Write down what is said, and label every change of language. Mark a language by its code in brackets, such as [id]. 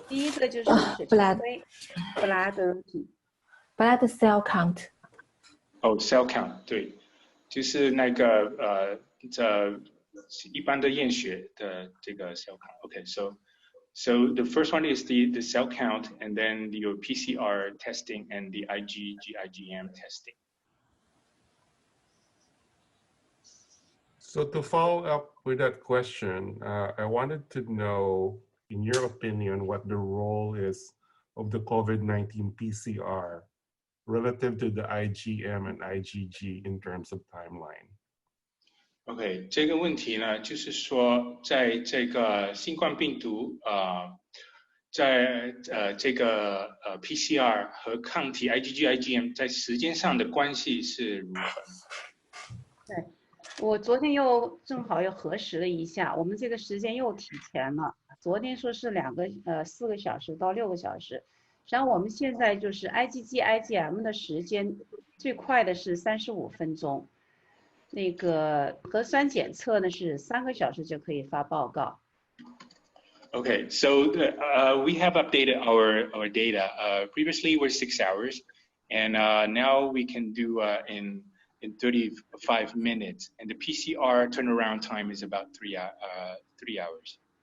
[zh] 第一个就是血常规 blood [en] cell count。 [zh] 哦 ，cell count 对，就是那个这一般的验血的这个 cell count。 [en] Okay, so the first one is the cell count, and then your PCR testing and the IgM testing. So to follow up with that question, I wanted to know, in your opinion, what the role is of the COVID-19 PCR relative to the IgM and IgG in terms of timeline. [zh] OK， 这个问题呢，就是说，在这个新冠病毒在这个PCR 和抗体 IgG、IgM 在时间上的关系是如何？对，我昨天又正好又核实了一下，我们这个时间又提前了。昨天说是4个小时到6个小时，然后我们现在就是 IgG、IgM 的时间最快的是35分钟。那个核酸检测呢是3个小时就可以发报告。 [en] Okay, so we have updated our data. Previously were 6 hours, and now we can do in 35 minutes, and the PCR turnaround time is about 3 hours.